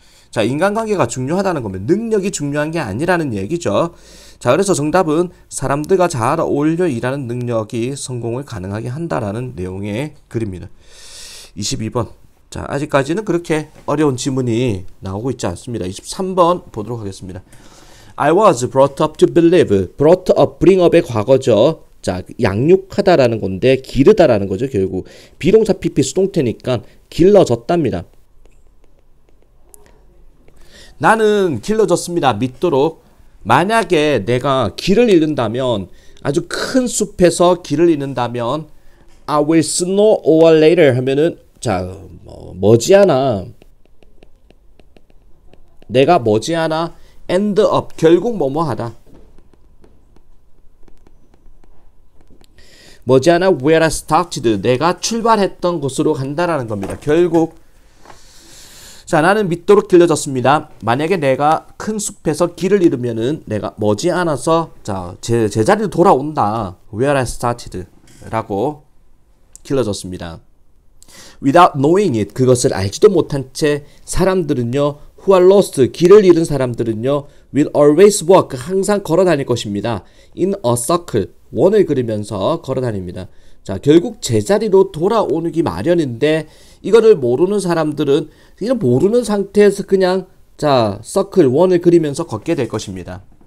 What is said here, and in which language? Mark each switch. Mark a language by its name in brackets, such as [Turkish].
[Korean] 자, 인간관계가 중요하다는 거면 능력이 중요한 게 아니라는 얘기죠. 자, 그래서 정답은 사람들과 잘 어울려 일하는 능력이 성공을 가능하게 한다라는 내용의 글입니다. 22번. 자, 아직까지는 그렇게 어려운 지문이 나오고 있지 않습니다. 23번 보도록 하겠습니다. [English] I was brought up to believe. brought up, bring up의 [Korean] 과거죠. 자, 양육하다라는 건데 기르다라는 거죠. 결국 비동사 PP 수동태니까 길러졌답니다. 나는 길러졌습니다. 믿도록. 만약에 내가 길을 잃는다면, 아주 큰 숲에서 길을 잃는다면 [English] I will sooner or later [Korean] 하면은, 자, 머지않아 내가 머지않아 [English] end up, [Korean] 결국 뭐뭐하다. 머지않아 [English] where I started, [Korean] 내가 출발했던 곳으로 간다라는 겁니다. 결국. 자, 나는 믿도록 길러졌습니다. 만약에 내가 큰 숲에서 길을 잃으면은 내가 머지않아서 자, 제자리로 돌아온다. [English] Where I started [Korean] 라고 길러졌습니다. [English] Without knowing it, [Korean] 그것을 알지도 못한 채 사람들은요, [English] who are lost, [Korean] 길을 잃은 사람들은요, [English] will always walk, [Korean] 항상 걸어 다닐 것입니다. [English] in a circle, [Korean] 원을 그리면서 걸어 다닙니다. 자, 결국 제자리로 돌아오기 마련인데 이거를 모르는 사람들은 이런 모르는 상태에서 그냥 자, 서클, 원을 그리면서 걷게 될 것입니다.